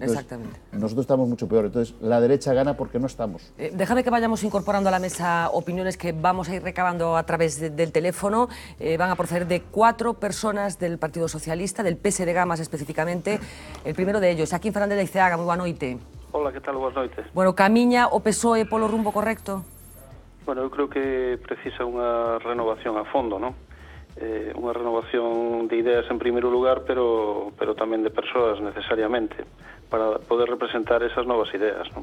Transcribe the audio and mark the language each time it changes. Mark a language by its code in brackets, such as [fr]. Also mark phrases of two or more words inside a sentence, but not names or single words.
[es] Entonces, exactamente. Nosotros estamos mucho peor. Entonces, la derecha gana porque no estamos. Déjame que vayamos incorporando a la mesa opiniones que vamos a ir recabando a través del teléfono. Van a proceder de 4 personas del Partido Socialista, del PSDG más específicamente. El primero de ellos, Joaquín Fernández de Iceaga, [gl] moi boa noite. Hola, que tal? Boas noites. Bueno, camiña o PSOE polo rumbo correcto? Bueno, eu creo que precisa unha renovación a fondo, non? Unha renovación de ideas en primeiro lugar, pero tamén de persoas necesariamente, para poder representar esas novas ideas, non?